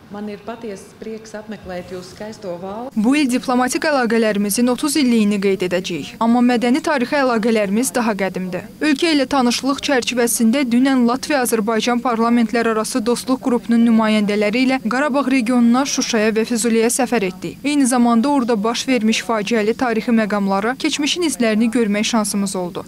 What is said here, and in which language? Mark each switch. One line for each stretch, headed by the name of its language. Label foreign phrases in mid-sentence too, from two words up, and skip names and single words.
Latvian: Man ir patiesas prieks apmeklēt jūsu skaisto valsti.
Azerbaijani: Bu il diplomatik əlaqələrimizin 30 illiyini qeyd edəcəyik. Amma mədəni tarixi əlaqələrimiz daha qədimdir. Ölkə ilə tanışlıq çərçivəsində dünən Latviya-Azərbaycan parlamentlərarası dostluq qrupunun nümayəndələri ilə Qarabağ regionuna, Şuşaya və Füzuliyə səfər etdik. Eyni zamanda orada baş vermiş faciəli tarixi məqamları, keçmişin izlərini görmək şansımız oldu.